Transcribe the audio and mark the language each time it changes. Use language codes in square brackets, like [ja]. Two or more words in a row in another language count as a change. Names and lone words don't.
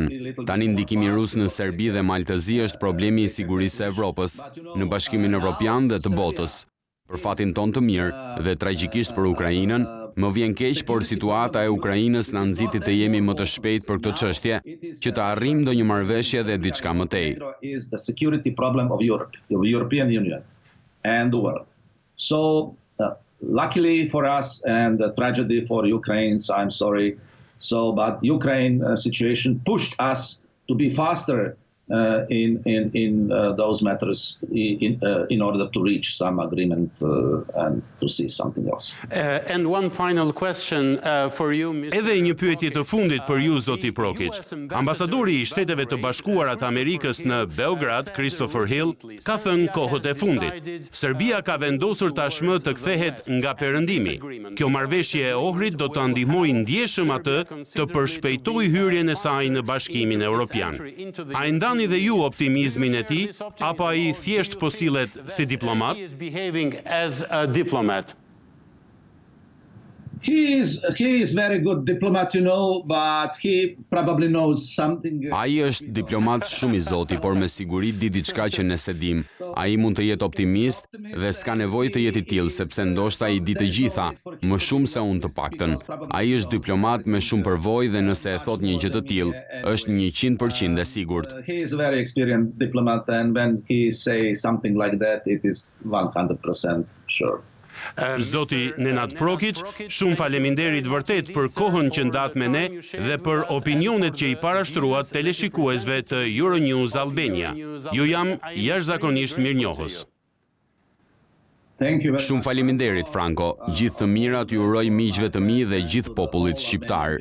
[sq] Tani ndikimi rus në Serbi dhe Maltëzi është problemi i sigurisë së Evropës, në Bashkimin Evropian dhe të botës. Për fatin ton të mirë dhe tragjikisht për Ukrainën, më vjen keq, por situata e Ukrainës na nxiti të jemi më të shpejt për këtë çështje, që të arrijmë ndonjë marrëveshje dhe diçka më tej. [en] Is the security problem of Europe, the European Union and the world. So, luckily for us, and the tragedy for Ukrainians, I'm sorry. But Ukraine situation pushed us to be faster in those matters in order to reach some agreement and to see something else. And one final question for you, Mr. [sq] Edhe një pyetje të fundit për ju, zoti Prokic. Ambasadori i Shteteve të Bashkuara të Amerikës në Beograd, Christopher Hill, ka thënë kohët e fundit. Serbia ka vendosur tashmë të kthehet nga perëndimi. Kjo marrëveshje e Ohrit do të ndihmojë ndjeshëm atë të përshpejtojë hyrjen e saj në Bashkimin Evropian. A e ndan shikoni dhe ju optimizmin e tij, apo ai thjesht po sillet si diplomat? [en] He is behaving as a diplomat. He is very good diplomat, but he probably knows something. [sq] Ai është diplomat shumë i zoti, por me siguri di diçka që ne se dim. Ai mund të jetë optimist dhe s'ka nevojë të jetë i tillë, sepse ndoshta i di të gjitha, më shumë se unë të paktën. Ai është diplomat me shumë përvojë dhe nëse e thot një gjë të tillë, është 100% e sigurt. [en] He is a very experienced diplomat, and when he say something like that, it is 100% sure. [sq] Zoti Nenad Prokic, shumë faleminderit vërtet për kohën që ndat me ne dhe për opinionet që i parashtruat teleshikuesve të Euronews Albania. Ju jam jashtëzakonisht mirënjohës. Shumë faleminderit, Franco. Gjithë të mirat ju uroj miqve të mi dhe gjithë popullit shqiptar.